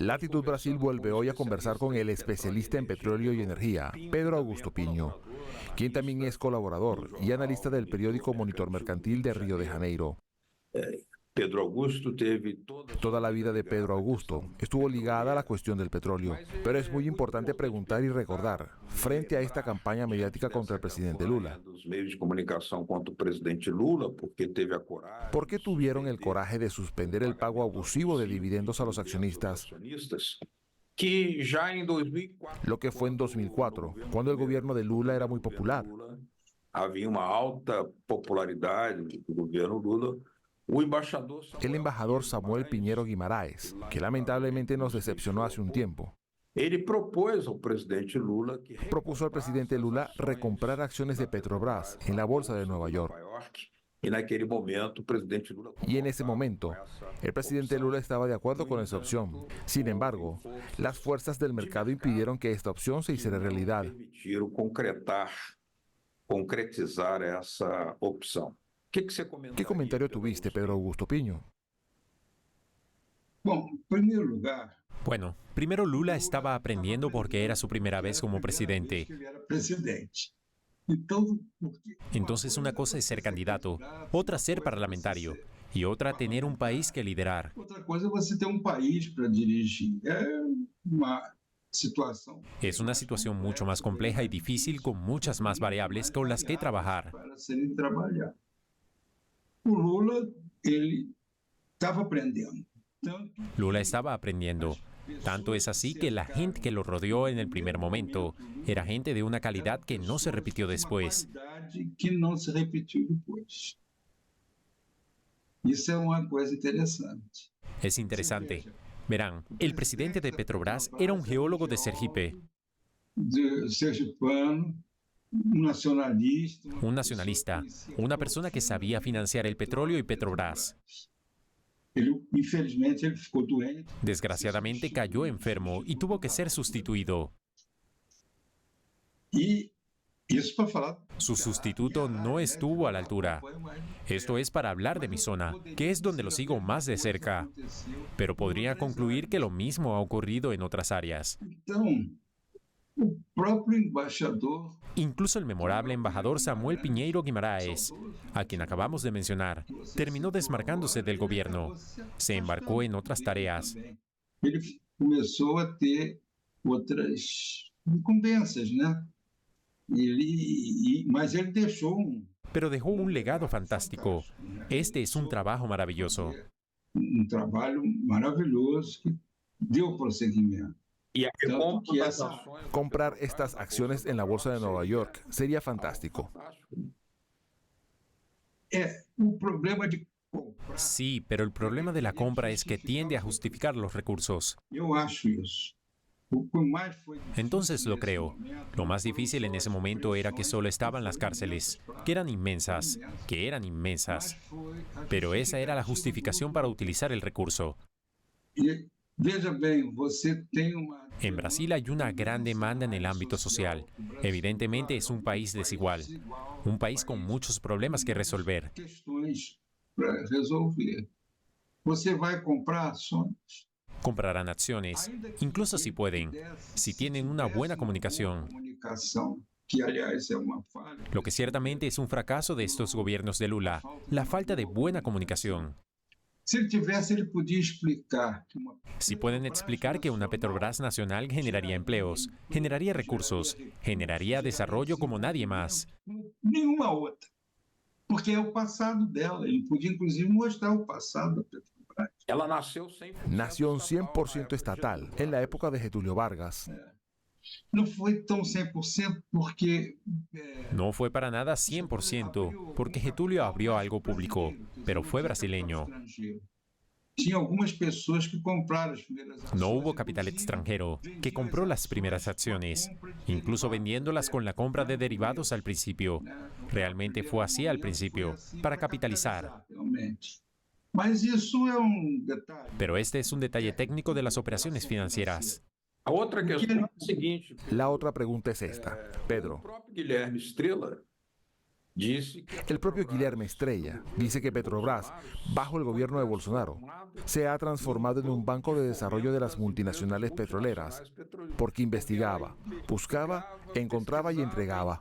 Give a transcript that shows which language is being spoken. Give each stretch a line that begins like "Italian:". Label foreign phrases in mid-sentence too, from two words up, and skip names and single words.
Spanish: Latitud Brasil vuelve hoy a conversar con el especialista en petróleo y energía, Pedro Augusto Piño, quien también es colaborador y analista del periódico Monitor Mercantil de Río de Janeiro.
Portuguese: Pedro Augusto teve
Spanish: Toda la vida de Pedro Augusto estuvo ligada a la cuestión del petróleo, pero es muy importante preguntar y recordar, frente a esta campaña mediática contra el presidente Lula,
Portuguese: dos meios de comunicação contra o presidente Lula, porque teve a coragem.
Spanish: ¿por qué tuvieron el coraje de suspender el pago abusivo de dividendos a los accionistas,
Portuguese: Acionistas, que já em 2004,
Spanish: lo que fue en 2004, cuando el gobierno de Lula era muy popular?
Portuguese: havia uma alta popularidade do governo Lula. O embaixador
Spanish: El embajador Samuel Piñero Guimaraes, que lamentablemente nos decepcionó hace un tiempo,
Portuguese: ele propôs ao presidente Lula que
Spanish: propuso al presidente Lula recomprar acciones de Petrobras en la bolsa de Nueva York.
Portuguese: E naquele momento o presidente Lula
Spanish: Y en ese momento, el presidente Lula estaba de acuerdo con esa opción. Sin embargo, las fuerzas del mercado impidieron que esta opción se hiciera realidad.
Portuguese: permitiram concretizar essa opção. O que você comenta?
Spanish: ¿Qué comentario tuviste, Pedro Augusto Piño?
Portuguese: Bom, em primeiro lugar,
Spanish: Bueno, primero Lula estaba aprendiendo porque era su primera vez como presidente.
Portuguese: que ele era presidente. Então, porque
Spanish: Entonces una cosa es ser candidato, otra ser parlamentario y otra tener un país que liderar.
Portuguese: outra coisa é você ter um país para dirigir. É uma situação
Spanish: Es una situación mucho más compleja y difícil con muchas más variables con las que trabajar.
Portuguese: para serem trabalhar. O Lula, ele estava aprendendo. Tanto
Spanish: Lula estaba aprendiendo. Tanto es así que la gente que lo rodeó en el primer momento era gente de una calidad que no se repitió después.
Portuguese: qualidade que não se repetiu depois. Isso é uma coisa interessante.
Spanish: Es interesante. Verán, el presidente de Petrobras era un geólogo de Sergipe,
Portuguese: De sergipano, nacionalista.
Spanish: un nacionalista, una persona que sabía financiar el petróleo y Petrobras.
Portuguese: Ele, infelizmente, ele ficou doente.
Spanish: Desgraciadamente cayó enfermo y tuvo que ser sustituido.
Portuguese: E Isso para falar.
Spanish: Su sustituto no estuvo a la altura. Esto es para hablar de mi zona, que es donde lo sigo más de cerca. Pero podría concluir que lo mismo ha ocurrido en otras áreas.
Portuguese: Então, o próprio embaixador,
Spanish: Incluso el memorable embajador Samuel Pinheiro Guimarães, a quien acabamos de mencionar, terminó desmarcándose del gobierno. Se embarcó en otras tareas.
Portuguese: ele começou a ter outras incumbências, né? Mas ele deixou
Spanish: Pero dejó un legado fantástico. Este es un trabajo maravilloso.
Portuguese: trabalho maravilhoso que deu prosseguimento. E a Tanto recompra que das essa ações.
Spanish: Comprar estas acciones en la bolsa de Nueva York sería fantástico.
Portuguese: é o problema de comprar.
Spanish: Sí, pero el problema de la compra es que tiende a justificar los recursos.
Portuguese: Eu acho isso. O que mais foi difícil
Spanish: Entonces lo
Portuguese: nesse
Spanish: creo.
Portuguese: momento
Spanish: Lo más difícil en ese momento era que solo estaban las cárceles, que eran inmensas.
Portuguese: foi a
Spanish: Pero esa era la justificación para utilizar el recurso.
Portuguese: E veja bem, você tem uma
Spanish: En Brasil hay una gran demanda en el ámbito social. Evidentemente es un país desigual, un país con muchos problemas que resolver.
Portuguese: questões para resolver. Você vai comprar ações.
Spanish: Comprarán acciones, incluso si pueden, si tienen una buena comunicación.
Portuguese: Comunicação, que aliás é uma falha.
Spanish: Lo que ciertamente es un fracaso de estos gobiernos de Lula, la falta de buena comunicación.
Portuguese: Se ele tivesse, ele podia explicar que uma
Spanish: Si pueden explicar que una Petrobras nacional generaría empleos, generaría recursos, generaría desarrollo como nadie más.
Portuguese: nenhuma outra. Porque é o passado dela. Ele podia, inclusive, mostrar o passado da Petrobras. Ela nasceu 100%
Spanish: Nació un estatal 100% estatal en la época de Getúlio Vargas.
Portuguese: Não foi tão 100% porque
Spanish: No fue para nada 100%, porque Getúlio abrió algo público, pero fue brasileño.
Portuguese: Tinha algumas pessoas que compraram as primeiras ações.
Spanish: No hubo capital extranjero que compró las primeras acciones, incluso vendiéndolas con la compra de derivados al principio. Realmente fue así al principio, para capitalizar.
Portuguese: Realmente. Mas isso é detalhe.
Spanish: Pero este es un detalle técnico de las operaciones financieras.
Portuguese: A outra questão é a seguinte:
Spanish: La otra pregunta es esta.
Portuguese: o Pedro, próprio Guilherme Estrela disse que
Spanish: el propio Guilherme Estrella dice que Petrobras, bajo el gobierno de Bolsonaro, se ha transformado en un banco de desarrollo de las multinacionales petroleras, porque investigaba, buscaba, encontraba y entregaba.